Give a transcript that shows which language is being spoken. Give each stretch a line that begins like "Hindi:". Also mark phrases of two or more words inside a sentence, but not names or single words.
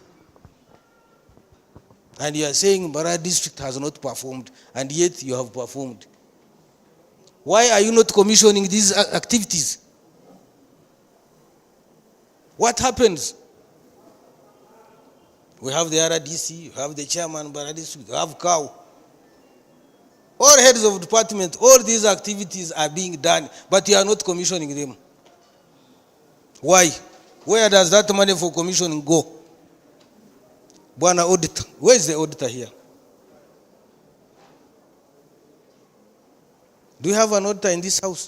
English: And you are saying Mbarara district has not performed, and yet you have performed. Why are you not commissioning these activities? What happens? We have the RDC, you have the chairman Mbarara district, you have COW. All heads of department, all these activities are being done, but you are not commissioning them. Why? Where does that money for commissioning go? Bwana auditor, where is the auditor here? Do you have an auditor in this house?